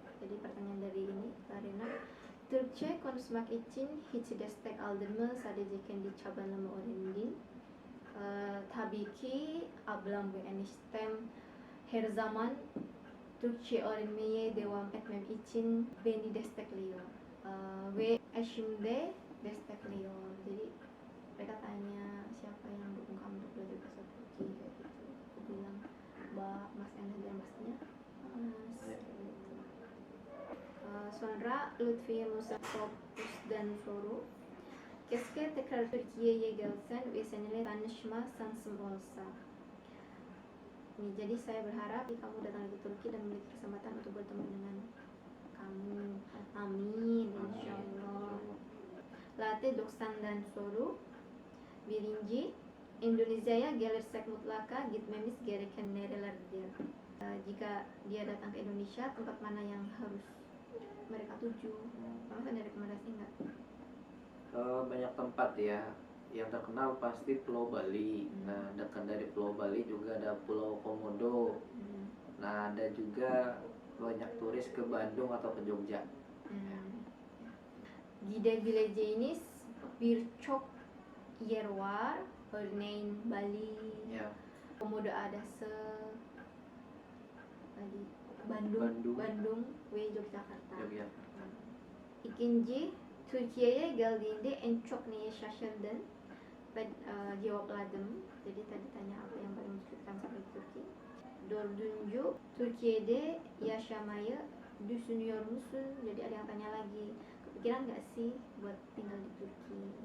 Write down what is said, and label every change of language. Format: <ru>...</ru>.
<id>Jadi pertanyaan dari ini</id> <tr>Lerena, Türkçe konuşmak için hiç destek aldın mı? Sadece kendi çabanla mı öğrendin? Tabii ki ablam ve eniştem her zaman Türkçe öğrenmeye devam etmem için beni destekliyor. Ve eşim de destekliyor.</tr> <id>Jadi mereka tanya siapa yang dukung kamu untuk belajar bahasa Turki kayak gitu. Aku bilang Mbak, Mas Enes dan Masnya. Mas. Kayak gitu.</id> <tr>Sonra Lütfiye Musa Fokus dan soru. Keşke tekrar Türkiye'ye gelsen ve seninle tanışma şansım olsa.</tr> <id>Jadi saya berharap kamu datang ke Turki dan memiliki kesempatan untuk bertemu dengan kamu.</id> <tr>Amin, insyaallah. Latte 90'dan soru. Birinci, Indonezya'ya gelirsek mutlaka gitmemiz gereken nerelerdir?</tr> <id>Jika dia datang ke Indonesia, tempat mana yang harus mereka tuju? Kamu ada rekomendasi nggak? Banyak tempat ya. Yang terkenal pasti Pulau Bali. Nah, dekat dari Pulau Bali juga ada Pulau Komodo. Nah, ada juga banyak turis ke Bandung atau ke Jogja.</id> <tr>Gidebileceğiniz birçok yer var. Örneğin Bali, Ya, Komodo Adası, tadi Bandung ve Yogyakarta. Yogyakarta. İkinci, Türkiye'ye geldiğinde en çok neye şaşırdın? Ben cevapladım.</tr> <id>Jadi tadi tanya apa yang paling menakjubkan sampai Turki.</id> <tr>Dördüncü, Türkiye'de yaşamayı düşünüyor musun?</tr> <id>Jadi ada yang tanya lagi, kepikiran nggak sih buat tinggal di Turki?</id>